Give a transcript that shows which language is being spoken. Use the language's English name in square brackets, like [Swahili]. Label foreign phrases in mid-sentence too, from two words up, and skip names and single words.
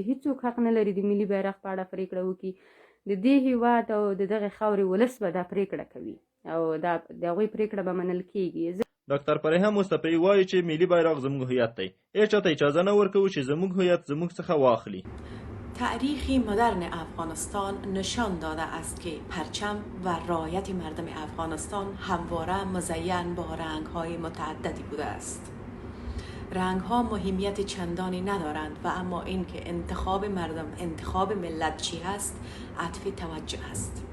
[Pashto] هیڅوک حق نه لري د ملي بیرغ په اړه پرېکړه وکړي. د دې هېواد او د دغې خاورې ولس به دا پرېکړه کوي او د هغوی پرېکړه به منل کېږي. ډاکټر فرهام مصطفی وایي چې ملي بیرغ زموږ هویت دی. هیچ چاته اجازه نه ورکوو چې زموږ هویت زموږ څخه واخلي. [Persian] تاریخ مدرن افغانستان نشان داده است که پرچم و رایت مردم افغانستان همواره مزین با رنگ‌های متعددی بوده است. رنگ‌ها مهمیت چندانی ندارند و اما این که انتخاب مردم، انتخاب ملت چی است، عطف توجه است.